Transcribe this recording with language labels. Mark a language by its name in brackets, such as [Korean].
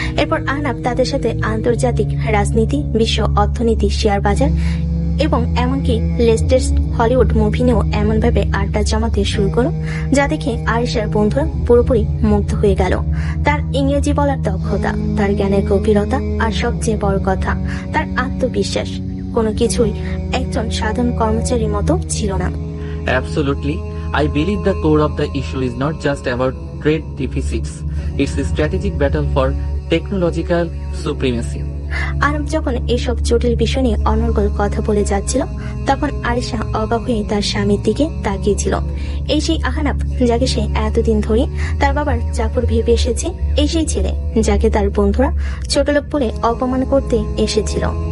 [Bangla] এরপর আহনাফ তাদের সাথে আন্তর্জাতিক রাজনীতি, বিশ্ব অর্থনীতি, শেয়ার বাজার এবং এমনকি লেটেস্ট হলিউড মুভি নিয়েও এমন ভাবে আড্ডা জমাতে শুরু করলো যা দেখে আয়েশার বন্ধুরা পুরোপুরি মুগ্ধ হয়ে গেল। তার ইংরেজি বলার দক্ষতা, তার জ্ঞানের গভীরতা আর সবচেয়ে বড় কথা তার আত্মবিশ্বাস, কোনো কিছুই একজন সাধারণ কর্মচারীর মতো ছিল না। [English] Absolutely. I believe the core of the issue is not just about trade deficits. It's a strategic battle for technological supremacy. [Bangla] আরব যখন এইসব জটিল বিষয় নিয়ে অনর্গল কথা বলে যাচ্ছিল, তখন আরিশা অবাক হয়ে তার স্বামীর দিকে তাকিয়েছিল। এই সেই আহনাফ যাকে সে এতদিন ধরে তার বাবার চাকর ভেবে এসেছে, এই সেই ছেলে যাকে তার বন্ধুরা ছোটলোক বলে অপমান করতে এসেছিল।